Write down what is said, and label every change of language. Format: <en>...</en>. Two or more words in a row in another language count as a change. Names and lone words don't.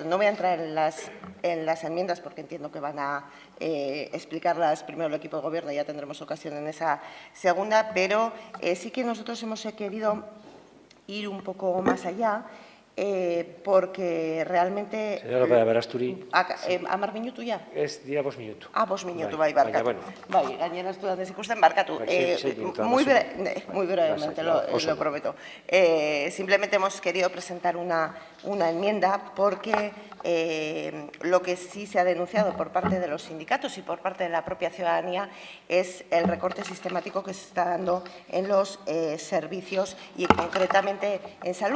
<es>No voy a entrar en las enmiendas porque entiendo que van a explicarlas primero el equipo de Gobierno y ya tendremos ocasión en esa segunda, pero sí que nosotros hemos querido ir un poco más allá, porque realmente… Senyora Berasturi.</es> <eu>Amar minutu ya? Ez dira 5 minutu. 5 minutu, bai, barkatu.</eu> <es>Bueno.</es> <eu>Bai, gainera estudiantes ikusten, barkatu.</eu> <es>Muy brevemente, lo prometo. Simplemente hemos querido presentar una enmienda porque lo que sí se ha denunciado por parte de los sindicatos y por parte de la propia ciudadanía es el recorte sistemático que se está dando en los servicios y concretamente en salud.</es>